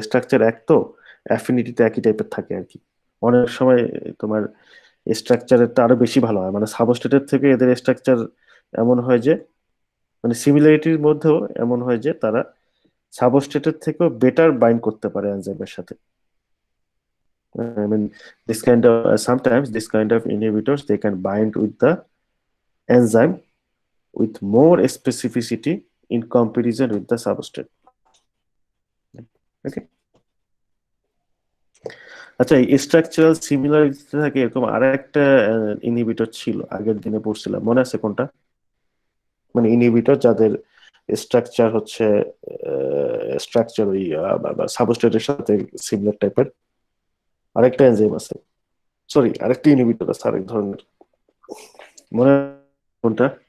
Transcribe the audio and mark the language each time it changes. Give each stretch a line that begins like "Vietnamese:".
Bangla: Structure এক তো, অ্যাফিনিটিতে একই টাইপের থাকে আর কি। অনেক সময় তোমার স্ট্রাকচারেরটা আরো বেশি ভালো হয়, মানে সাবস্ট্রেটের থেকে এদের স্ট্রাকচার এমন হয় যে, মানে সিমিলারিটির মধ্যেও এমন হয় যে তারা সাবস্ট্রেটের থেকেও বেটার বাইন্ড করতে পারে এনজাইমের সাথে।
English: I mean, this kind of sometimes this kind of inhibitors they can bind with the enzyme with more specificity in comparison with the substrate. Okay.
Bangla: আচ্ছা, এই স্ট্রাকচারাল সিমিলারিটি থাকে এরকম আরেকটা ইনহিবিটর ছিল, আগের দিনে পড়ছিলাম, মনে আছে কোনটা? মানে ইনহিবিটর যাদের স্ট্রাকচার হচ্ছে স্ট্রাকচার ওই সাবস্ট্রেটের সাথে সিমিলার টাইপের, আরেকটা এনজাইম আছে, সরি আরেকটা ইনহিবিটর আছে আরেক ধরনের, মনে আছে কোনটা?